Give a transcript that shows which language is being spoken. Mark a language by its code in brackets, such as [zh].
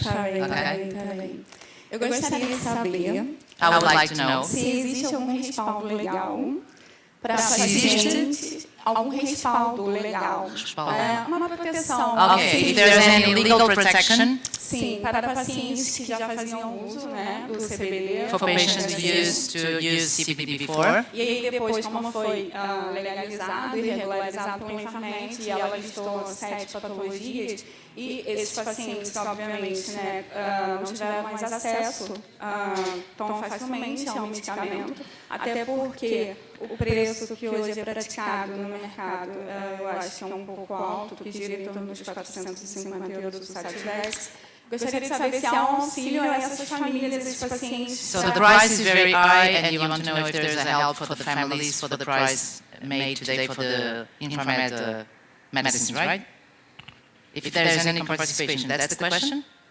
[pt] Tá bem. Eu gostaria de saber [en] I would like to know [pt] se existe algum respaldo legal para pacientes, algum respaldo legal, uma proteção. [en] Okay, if there's any legal protection [pt] Sim, para pacientes que já faziam uso, né, do CBD. [en] for patients who used to use CBD before. [pt] E aí depois, como foi legalizado e regularizado pelo Infarmed, e ela listou 7 patologias, e esses pacientes, obviamente, né, não tiveram mais acesso tão facilmente ao medicamento, até porque o preço que hoje é praticado no mercado, eu acho que é um pouco alto, que gira em torno dos 450 euros do Sativex. Gostaria de saber se há auxílio a essas famílias, esses pacientes. [en] So the price is very high, and you want to know if there's a help for the families for the price made today for the Infarmed medicines, right? If there's any participation, that's the question?